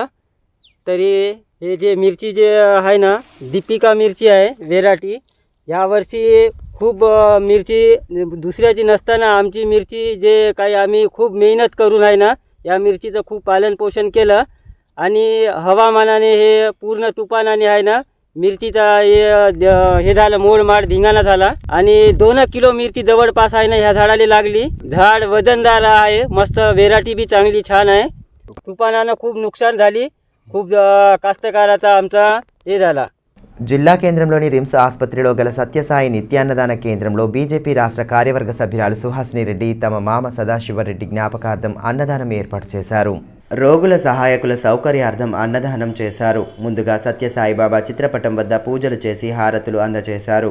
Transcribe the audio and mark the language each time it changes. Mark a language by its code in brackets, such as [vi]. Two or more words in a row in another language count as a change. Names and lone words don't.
[mr] तरी हे जे मिरची जे आहे ना दीपिका मिरची आहे व्हेरायटी, यावर्षी खूप मिरची दुसऱ्याची नसताना आमची मिरची जे काही आम्ही खूप मेहनत करून आहे ना या मिरचीचं खूप पालनपोषण केलं आणि हवामानाने हे पूर्ण तुफानाने आहे ना मिरचीचा हे झालं, मोडमाड धिंगाणा झाला आणि 2 किलो मिरची जवळपास आहे ना ह्या झाडाला लागली. झाड वजनदार आहे, मस्त व्हेरायटी बी चांगली छान आहे. तुफानानं खूप नुकसान झाली, खूप कास्तकाराचा आमचा हे झाला. [te] జిల్లా కేంద్రంలోని రిమ్స్ ఆసుపత్రిలో గల సత్యసాయి నిత్యాన్నదాన కేంద్రంలో బీజేపీ రాష్ట్ర కార్యవర్గ సభ్యురాలు సుహాసిని రెడ్డి తమ మామ సదాశివరెడ్డి జ్ఞాపకార్థం అన్నదానం ఏర్పాటు చేశారు. రోగుల సహాయకుల సౌకర్యార్థం అన్నదానం చేశారు. ముందుగా సత్యసాయిబాబా చిత్రపటం వద్ద పూజలు చేసి హారతులు అందజేశారు.